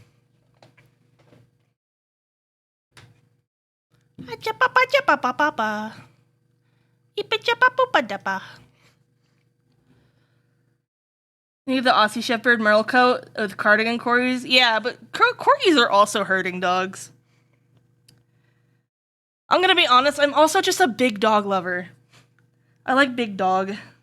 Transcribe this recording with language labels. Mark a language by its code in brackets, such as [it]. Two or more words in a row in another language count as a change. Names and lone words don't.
[en] Acha-pa-pa-cha-pa-pa-pa-pa. Ipa-cha-pa-pa-pa-da-pa. You need the Aussie Shepherd Merle coat with cardigan corgis. Yeah, but corgis are also herding dogs. I'm gonna be honest, I'm also just a big dog lover. I like big dog.